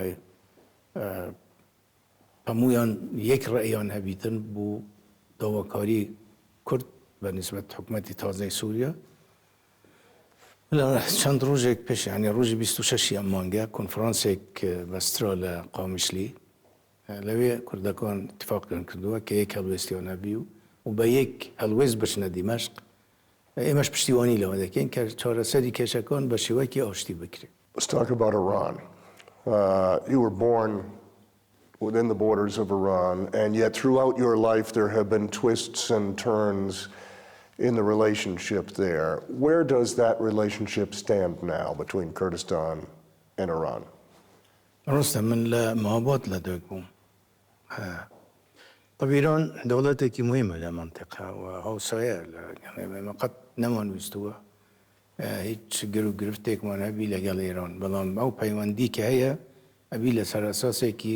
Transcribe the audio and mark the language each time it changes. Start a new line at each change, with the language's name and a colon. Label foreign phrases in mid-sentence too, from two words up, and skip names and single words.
Central Kurdish: هەموویان یەک ڕێیان هەبیتن بۆ داواکاری کورد بە نسبەت حکومەتی تازەی سووریا لە چەند ڕۆژێک پێش یعنی ڕۆژی 26 ئەم مانگە کۆنفرانسێک بەسترا لە قامیشلی لەوێ کوردەکان اتفاقیان کردووە کە یەک هەڵوێستیان هەبی و بە یەک هەڵوێست بچنە دیمەشق ئێمەش پشتیوانی لەوە دەکەین کە چارەسەری کێشەکان بە شێوەیەکی ئاشتی بکرێت.
English: Let's talk about Iran. You were born within the borders of Iran, and yet throughout your life there have been twists and turns in the relationship there. Where does that relationship stand now between Kurdistan and Iran?
Central Kurdish: ڕاستە من لە مابات لەدایک بووم. طب ئیران دەوڵەتێکی مهمە لە منتیقە و هاوسایە ئێمە قەت نەمانویستووە هیچ گر و گرفتێکمان هەبی لەگەڵ ئێران بەڵام ئەو پەیوەندی کە هەیە ئەبی لەسەر ئەساسێکی